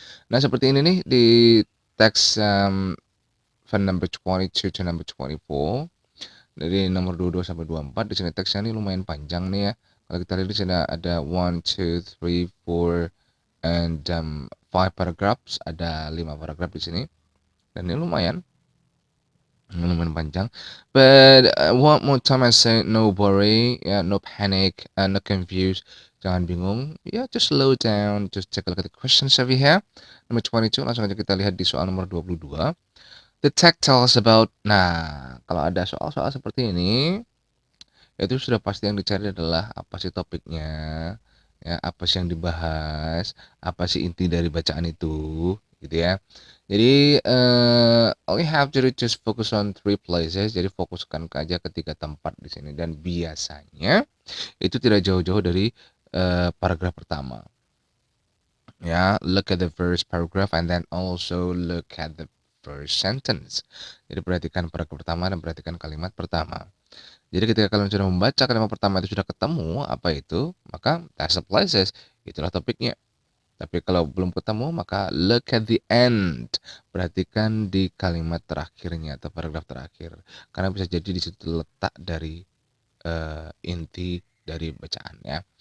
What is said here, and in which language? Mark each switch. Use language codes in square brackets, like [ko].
[id] Nah, seperti ini nih di teks [en] from number 22 to number 24. [id] Dari nomor 22 sampai 24 di sini teksnya ini lumayan panjang nih ya. Kalau kita lihat di sini ada 1 2 3 4 and 5 paragraphs, ada 5 paragraf di sini. Dan ini lumayan panjang. [en] But one more time I say no worry, no panic, no confused. [id] Jangan bingung. [en] Just slow down. Just take a look at the questions over here. [id] Number 22, langsung aja kita lihat di soal nomor 22. [en] The text tells about. [id] Nah, kalau ada soal-soal seperti ini, itu sudah pasti yang dicari adalah apa sih topiknya, ya, apa sih yang dibahas, apa sih inti dari bacaan itu, gitu ya. Jadi [en] all you have to do just focus on 3 places. [id] Jadi fokuskan aja ke 3 tempat di sini, dan biasanya itu tidak jauh-jauh dari paragraf pertama. [en] Ya, look at the first paragraph and then also look at the first sentence. [id] Jadi perhatikan paragraf pertama dan perhatikan kalimat pertama. Jadi ketika kalian sudah membaca kalimat pertama itu sudah ketemu apa itu, maka [en] that's the places, [id] itulah topiknya. Tapi kalau belum ketemu, maka [en] look at the end. [id] Perhatikan di kalimat terakhirnya atau paragraf terakhir. Karena bisa jadi di situ letak dari inti dari bacaan ya.